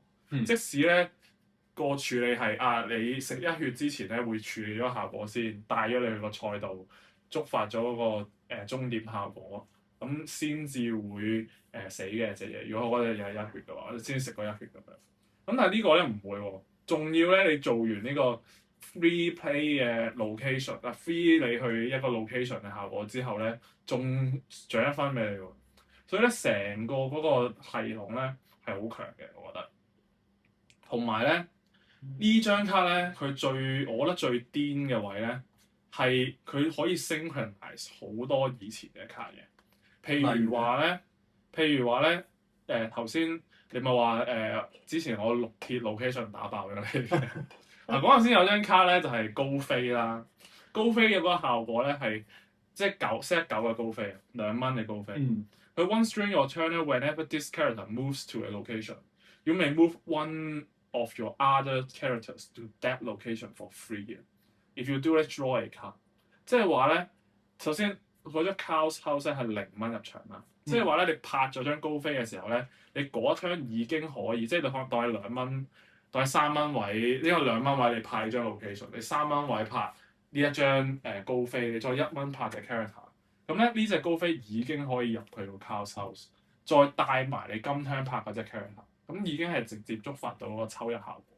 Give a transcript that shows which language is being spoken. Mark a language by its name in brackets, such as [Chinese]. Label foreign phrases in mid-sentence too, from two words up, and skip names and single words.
[Cantonese] 即使咧個處理係你食1血之前咧會處理咗效果先，帶咗你去個賽道，觸發咗嗰、那個終點效果，咁先至會死嘅隻嘢。如果嗰隻嘢係1血嘅話，先食嗰1血咁樣。咁但係呢個咧唔會喎，仲要咧你做完呢個 [English] free play [Cantonese] 嘅 [English] location free [Cantonese] 你去一個 location 嘅效果之後咧，仲獎1分俾你喎。所以咧成個嗰個系統咧係好強嘅，我覺得。同埋咧呢張卡咧，佢我覺得最癲嘅位咧係佢可以 synchronize 好多以前嘅卡嘅。譬如話咧頭先你咪話之前我綠鐵 location 打爆咗你嘅。嗱嗰陣先有張卡咧就係高飛啦，高飛嘅嗰個效果咧係即係set 9嘅高飛，2蚊嘅高飛。 [English] 佢 once during your turn whenever this character moves to a location, you may move 1 of your other characters to that location for free. If you do, let's draw a card。 [Cantonese] 即係話咧，首先嗰張 Chaos House 係0蚊入場啦。即係話咧，你拍咗張高飛嘅時候咧，你嗰 turn 已經可以，即係你可能當係2蚊。當係3蚊位，呢個2蚊位你拍呢張 location，你3蚊位拍呢一張高飛，你再1蚊拍嘅 character， 咁咧呢隻高飛已經可以入去到 Chaos House，再帶埋你今 turn 拍嗰隻 character， 咁已經係直接觸發到嗰個抽1效果。